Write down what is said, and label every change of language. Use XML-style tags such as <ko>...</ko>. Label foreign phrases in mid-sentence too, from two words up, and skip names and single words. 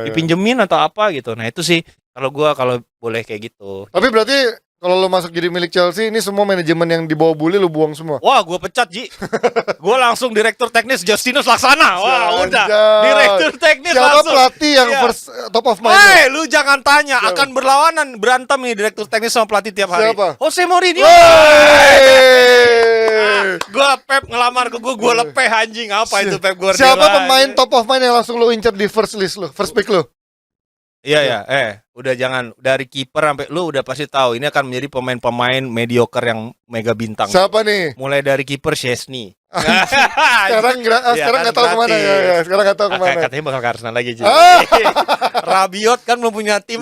<id>dipinjemin atau apa gitu. Nah itu sih kalau boleh kayak gitu. Tapi berarti kalau lo masuk jadi milik Chelsea, ini semua manajemen yang dibawa bully lo buang semua. Wah gue pecat Ji, gue langsung direktur teknis Justinus Laksana. Wah udah Anjay. direktur teknis Siapa langsung. pelatih yang Iya.</id> <en>first top of mind?</en> <id>Hei, lu jangan tanya, Siapa? akan berlawanan berantem nih direktur teknis sama pelatih tiap hari. Siapa? Jose Mourinho. Wey! Gua Pep ngelamar ke gua lepeh anjing apa itu Pep Guardiola. Siapa pemain</id> <en>top of mind</en> <id>yang langsung lo incer di</id> <en>first list</en> <id>lo,</id> <en>first pick</en> <id>lo? Iya ya, udah jangan dari kiper sampai lu udah pasti tahu ini akan menjadi pemain-pemain mediocre yang mega bintang. Siapa nih? Mulai dari kiper Szczesny. Sekarang Iya, nggak kan tahu kemana gratis. ya. Sekarang nggak tahu kemana. Katanya bakal ke Arsenal lagi Ji. Ah. Rabiot kan belum punya tim</id>